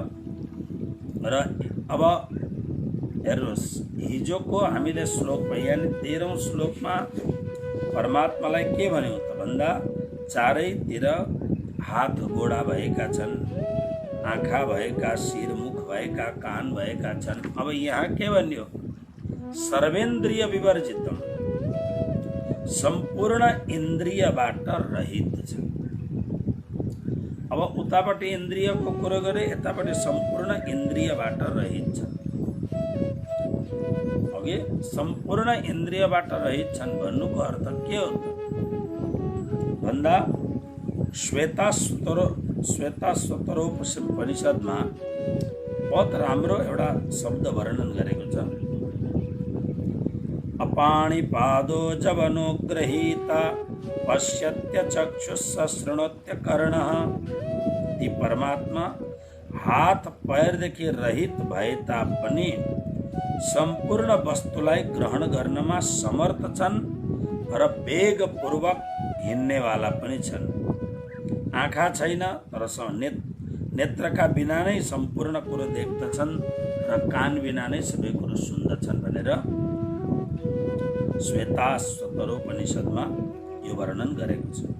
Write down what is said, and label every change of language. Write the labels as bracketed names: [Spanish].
[Nepali] र अब हेर्नुहोस्, हिजोको हामीले श्लोकमा, यानि 13औं श्लोकमा परमात्मालाई के भन्यो त भन्दा, चारैतिर हात गोडा भएका छन्, आँखा भएका, शिर मुख भएका, कान भएका छन्। अब यहाँ के भन्यो, [Sanskrit] सर्वेन्द्रिय विवर्जितम, [Nepali] सम्पूर्ण इन्द्रियबाट रहित छ। अब उतापट्टि इन्द्रियको कुरो गरे, यतापट्टि सम्पूर्ण इन्द्रियबाट रहित छ। अघि सम्पूर्ण इन्द्रियबाट रहित छन् भन्नुको अर्थ के हो भन्दा, श्वेताश्वतरोपनिषदमा बहुत राम्रो एउटा शब्द वर्णन गरेको छ। [Sanskrit] अपाणिपादो जवनो गृहीता पश्यत्य चक्षुष शृणोत्य कर्णः। [Nepali] ती परमात्मा हात पैरदेखि रहित भए तापनि सम्पूर्ण वस्तुलाई ग्रहण गर्नमा समर्थ छन् र वेगपूर्वक हिँड्नेवाला पनि छन्। आँखा छैन तर नेत्रका बिना नै सम्पूर्ण कुरो देख्दछन् र कान बिना नै सबै कुरो सुन्दछन् भनेर श्वेताश्वतरोपनिषदमा यो वर्णन गरेको छ।